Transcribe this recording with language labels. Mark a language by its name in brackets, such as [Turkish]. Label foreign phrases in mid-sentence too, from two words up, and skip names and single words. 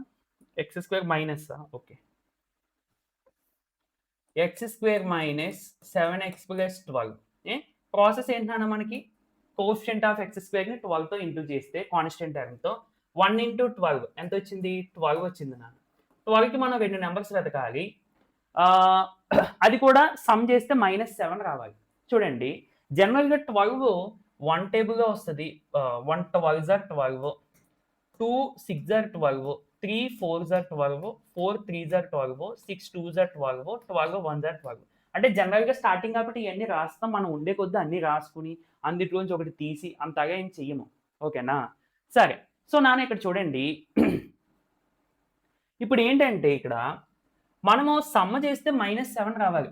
[Telugu] x² [English] minus okay, [Telugu] x² - 7x + 12 ప్రాసెస్ ఏంటన్నా, మనకి [English] coefficient of x² [Telugu] ని 12తో ఇంటూ చేస్తే [English] constant term [Telugu] 1 ఇంటూ 12 ఎంత వచ్చింది? 12 వచ్చింది నాన్న. 12కి మనం 2 నెంబర్స్ వెతకాలి. అది కూడా సమ్ చేస్తే -7 రావాలి. చూడండి, జనరల్‌గా 12 1 టేబుల్‌లో వస్తది. [English] 1 12s are 12, 2 6s are 12, 3 4s are 12, 4 3s are 12, 6 2s are 12, 12 1s are 12. [Telugu] అంటే [English] generally starting [Telugu] కాబట్టి ఇవన్నీ రాస్తాం. మనం ఉండే కొద్దీ అన్నీ రాసుకుని అందులోంచి ఒకటి తీసి అంతగా ఏం చెయ్యము. ఓకేనా? సరే. సో నాన్న ఇక్కడ చూడండి, ఇప్పుడు ఏంటంటే ఇక్కడ మనము సమ్ చేస్తే -7 రావాలి.